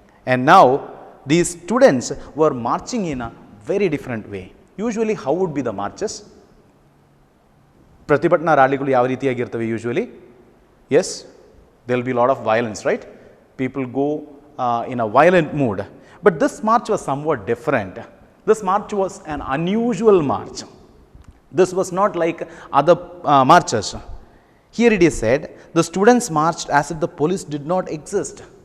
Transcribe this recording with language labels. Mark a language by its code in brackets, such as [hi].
[en] And now these students were marching in a very different way. Usually how would be the marches? [kn] ಪ್ರತಿಭಟನಾ ರ್ಯಾಲಿಗಳು ಯಾವ ರೀತಿಯಾಗಿರ್ತವೆ usually? [en] Yes, there will be a lot of violence, right? People go in a violent mood. But this march was somewhat different. This march was an unusual march. This was not like other marches. Here it is said, the students marched as if the police did not exist.